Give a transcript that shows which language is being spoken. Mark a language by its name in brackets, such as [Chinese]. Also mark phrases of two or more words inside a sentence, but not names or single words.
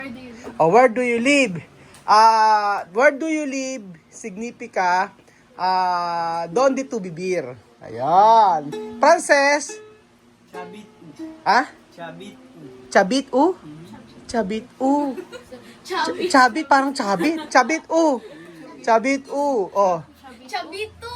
[English] Where do you live? Where do you live [Chavacano] significa donde tu vivir. [Filipino] Ayan. Frances? [Chavacano] Chabit. Ah? Chabit. Chabit u? Chabit u. Chabit parang chabit. Chabit u. Chabit u. Oh. Chabito!